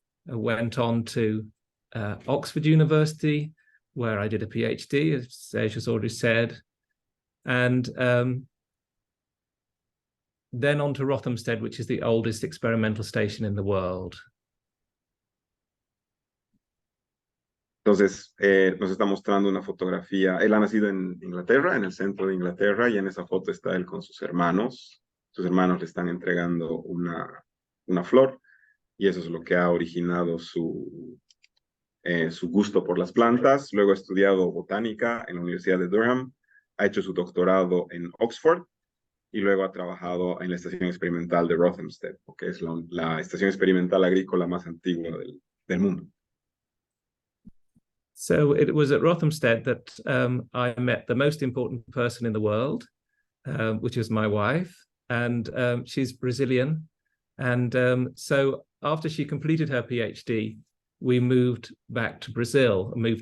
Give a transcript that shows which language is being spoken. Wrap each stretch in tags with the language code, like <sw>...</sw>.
<en>I went on to Oxford University, where I did a PhD, as Serge has already said, and then on to Rothamsted, which is the oldest experimental station in the world.</en> <es>Entonces, nos está mostrando una fotografía. Él ha nacido en Inglaterra, en el centro de Inglaterra, y en esa foto está él con sus hermanos. Sus hermanos le están entregando una flor, y eso es lo que ha originado su gusto por las plantas. Luego ha estudiado botánica en la Universidad de Durham, ha hecho su doctorado en Oxford, y luego ha trabajado en la estación experimental de Rothamsted, que es la estación experimental agrícola más antigua del mundo.</es> <en>So it was at Rothamsted that I met the most important person in the world, which is my wife, and she's Brazilian. And so after she completed her PhD, we moved to Brazil.</en>